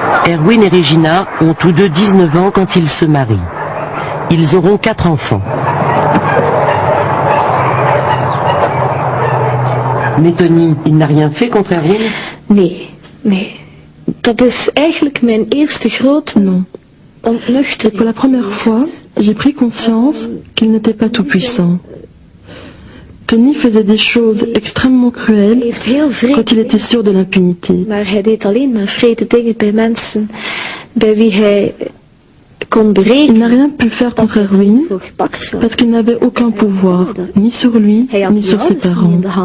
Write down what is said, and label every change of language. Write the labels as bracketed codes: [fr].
[fr] Erwin et Regina ont tous deux 19 ans quand ils se marient. Ils auront 4 enfants. Mais Tony, il n'a rien fait contre Erwin? [nl] Nee. Dat is eigenlijk mijn eerste grote ontnuchtering. [fr] Et pour la première fois, j'ai pris conscience qu'il n'était pas tout puissant. Tony faisait des choses extrêmement cruelles quand il était sûr de l'impunité. [nl] Maar hij deed alleen maar wrede dingen bij mensen bij wie hij kon berekenen. [fr] Il n'a rien pu faire contre Erwin parce qu'il n'avait aucun pouvoir, ni sur lui, ni sur ses parents.